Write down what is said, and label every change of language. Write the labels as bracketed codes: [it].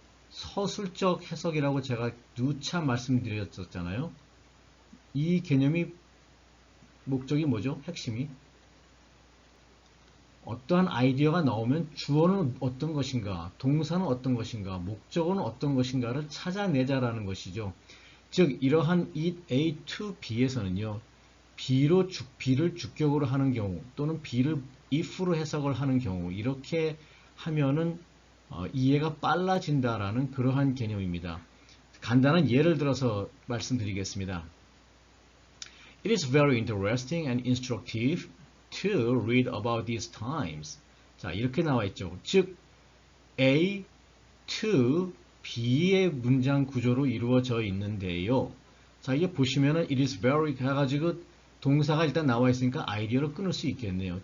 [ko] 서술적 해석이라고 제가 누차 말씀드렸었잖아요. 이 개념이 목적이 뭐죠? 핵심이 어떠한 아이디어가 나오면 주어는 어떤 것인가, 동사는 어떤 것인가, 목적어는 어떤 것인가를 찾아내자라는 것이죠. 즉 이러한 it A to B에서는요. B를 주격으로 하는 경우 또는 B를 if로 해석을 하는 경우 이렇게 하면은 이해가 빨라진다라는 그러한 개념입니다. 간단한 예를 들어서 말씀드리겠습니다. [en] It is very interesting and instructive to read about these times. [ko] 자, 이렇게 나와 있죠. 즉, A to B의 문장 구조로 이루어져 있는데요. 자, 이게 보시면은 it is very 해가지고 동사가 일단 나와 있으니까 아이디어를 끊을 수 있겠네요.